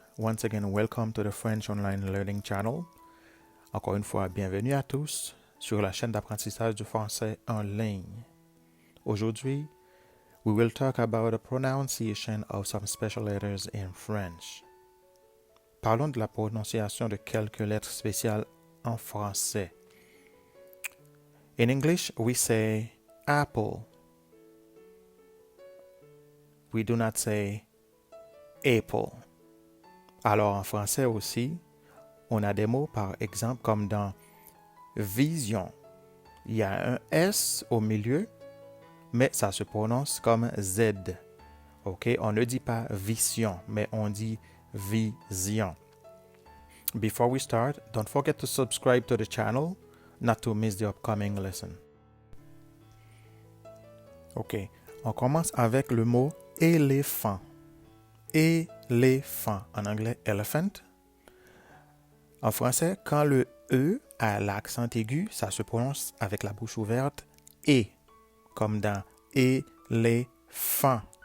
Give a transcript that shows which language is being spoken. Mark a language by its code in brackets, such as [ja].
[en] Once again, welcome to the French Online Learning Channel. [fr] Encore une fois, bienvenue à tous sur la chaîne d'apprentissage du français en ligne. [en] Aujourd'hui, we will talk about the pronunciation of some special letters in French. [fr] Parlons de la prononciation de quelques lettres spéciales en français. [en] In English, we say apple. We do not say apple. [fr] Alors en français aussi, on a des mots par exemple comme dans vision. Il y a un S au milieu, mais ça se prononce comme Z. OK? On ne dit pas vision, mais on dit vision. [en] Before we start, don't forget to subscribe to the channel not to miss the upcoming lesson. OK. [fr] On commence avec le mot éléphant. Éléphant. En anglais, elephant. En français, quand le E a l'accent aigu, ça se prononce avec la bouche ouverte et, comme dans éléphant.